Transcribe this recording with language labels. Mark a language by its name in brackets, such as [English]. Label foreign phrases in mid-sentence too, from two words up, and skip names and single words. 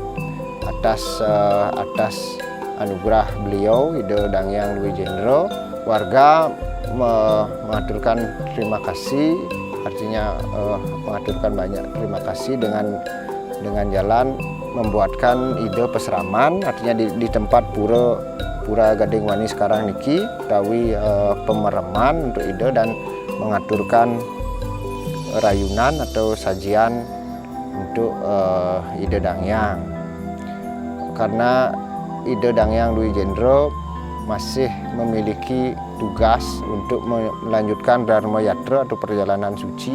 [Indonesian] Atas anugerah beliau Ide Dangyang Dwi Jendro, warga mengaturkan terima kasih, artinya mengaturkan banyak terima kasih dengan jalan membuatkan ide peseraman, artinya di tempat Pura Gading Wani sekarang niki tawi pemereman untuk ide dan mengaturkan rayunan atau sajian untuk Ide Dangyang. Karena Ide Dangyang Dwi Jendro masih memiliki tugas untuk melanjutkan Dharma Yatra atau perjalanan suci.